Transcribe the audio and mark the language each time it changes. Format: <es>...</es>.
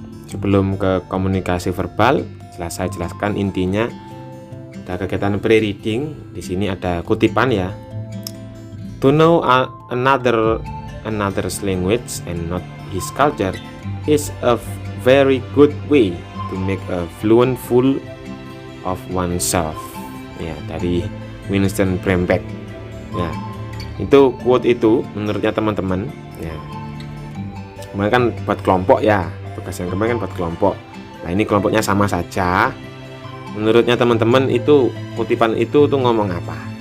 <id>Sebelum ke komunikasi verbal, saya jelaskan intinya. Ada kegiatan pre-reading. Di sini ada kutipan ya.</id> <en>To know another's language and not his culture is a very good way to make a fluent fool of oneself.</en> <id>Ya, dari Winston Brembeck. Ya, itu quote itu menurutnya teman-teman. Ya, kemarin kan buat kelompok ya, tugas yang kemarin kan buat kelompok. Nah ini kelompoknya sama saja. Menurutnya teman-teman itu kutipan itu tuh ngomong apa?</id>